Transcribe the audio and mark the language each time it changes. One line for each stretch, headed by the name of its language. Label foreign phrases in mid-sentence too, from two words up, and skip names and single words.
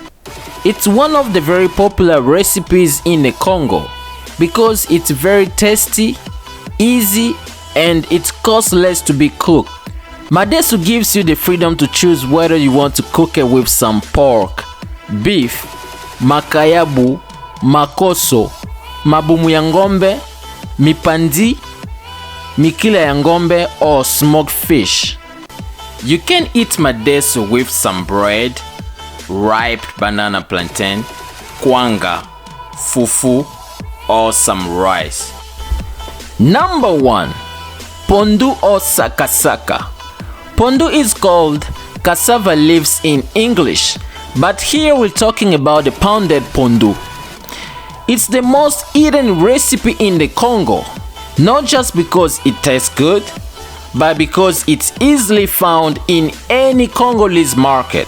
English: It's one of the very popular recipes in the Congo because it's very tasty, easy, and it costs less to be cooked. MADESU gives you the freedom to choose whether you want to cook it with some pork, beef,
Lingala: MAKAYABU, makoso, mabumu ya ngombe, mipandi, mikila ya ngombe,
English: or smoked fish. You can eat MADESU with some bread, ripe banana plantain, KWANGA, fufu, or some rice. Number 1. PONDU or SAKA. PONDU is called cassava leaves in English, but here we're talking about the pounded PONDU. It's the most eaten recipe in the Congo, not just because it tastes good, but because it's easily found in any Congolese market.